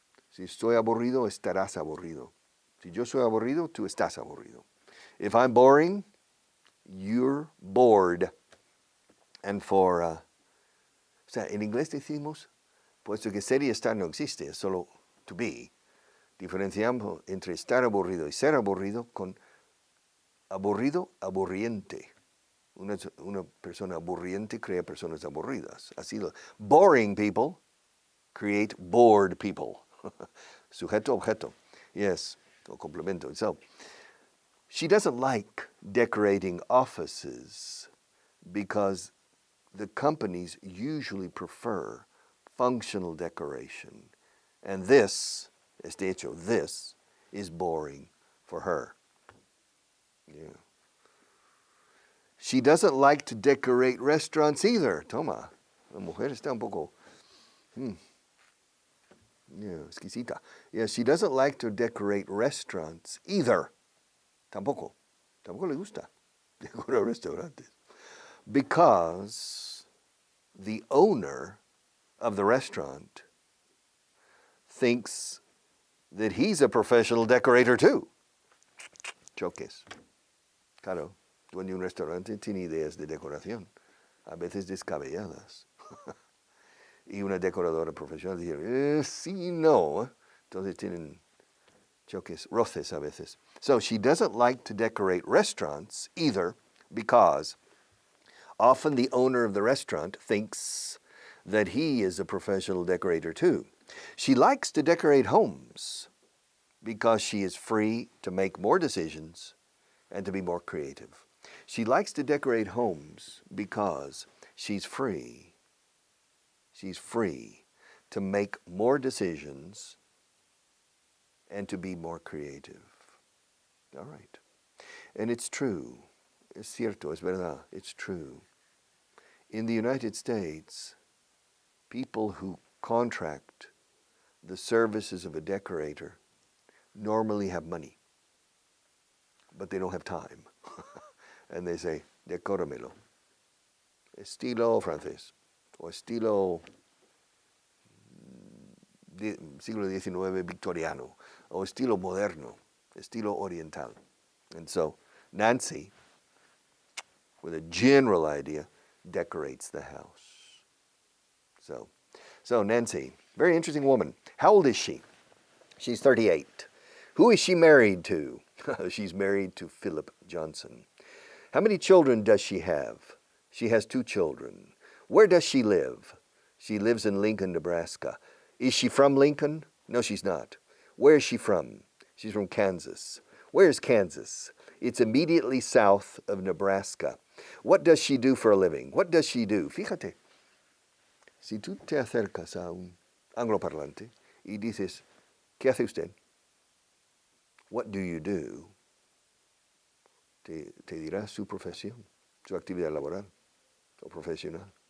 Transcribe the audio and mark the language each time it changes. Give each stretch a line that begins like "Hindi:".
Spanish: Si estoy aburrido, estarás aburrido. Si yo soy aburrido, tú estás aburrido.
English: If I'm boring, you're bored. And for,
Spanish: o sea, en inglés decimos, puesto que ser y estar no existe, es solo
English: to be,
Spanish: diferenciamos entre estar aburrido y ser aburrido con aburrido, aburriente. Una persona aburriente crea personas aburridas.
English: Así boring people create bored people.
Spanish: Sujeto, objeto.
English: Yes,
Spanish: o complemento.
English: So, she doesn't like decorating offices because the companies usually prefer functional decoration. And this is boring for her. Yeah. She doesn't like to decorate restaurants either.
Spanish: Toma, la mujer está un poco exquisita.
English: Yeah, she doesn't like to decorate restaurants either.
Spanish: Tampoco le gusta decorar restaurantes.
English: Because the owner of the restaurant thinks that he's a professional decorator too.
Spanish: Choques. Claro, dueño de un restaurante tiene ideas de decoración, a veces descabelladas. Y una decoradora profesional dice, sí, no. Entonces tienen choques, roces a veces.
English: So she doesn't like to decorate restaurants either because often the owner of the restaurant thinks that he is a professional decorator too. She likes to decorate homes because she is free to make more decisions and to be more creative. She likes to decorate homes because she's free. She's free to make more decisions and to be more creative. All right. And it's true.
Spanish: Es cierto, es verdad.
English: It's true. In the United States, people who contract the services of a decorator normally have money, but they don't have time. And they say,
Spanish: decóramelo. Estilo francés, o estilo siglo XIX victoriano, o estilo moderno, estilo oriental.
English: And so Nancy, with a general idea, decorates the house. So Nancy, very interesting woman. How old is she? She's 38. Who is she married to? She's married to Philip Johnson. How many children does she have? She has 2 children. Where does she live? She lives in Lincoln, Nebraska. Is she from Lincoln? No, she's not. Where is she from? She's from Kansas. Where is Kansas? It's immediately south of Nebraska. What does she do for a living? What does she do?
Spanish: Fíjate, si tú te acercas a un angloparlante y dices, ¿qué hace usted?
English: What do you do?
Spanish: Te dirá su profesión, su actividad laboral o profesional.